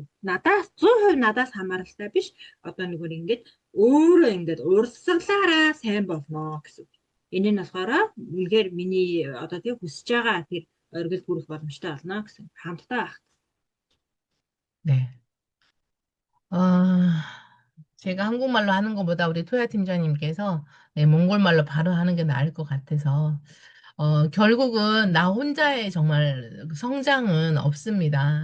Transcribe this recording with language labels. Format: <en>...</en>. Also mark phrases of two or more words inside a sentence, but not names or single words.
<mn>Надаас 100% надаас хамааралтай биш. Одоо нөгөө ингээд өөрөө ингээд урсгалаараа сайн болно гэсэн. Энэ нь болохоор үнэхээр миний одоо тийм хүсэж байгаа тэр оргил бүрэх боломжтой болно гэсэн. Хамтдаа байх.</mn> <ko>네. 제가 한국말로 하는 것보다 우리 토야 팀장님께서 네, 몽골말로 바로 하는 게 나을 것 같아서 결국은 나 혼자의 정말 성장은 없습니다.</ko>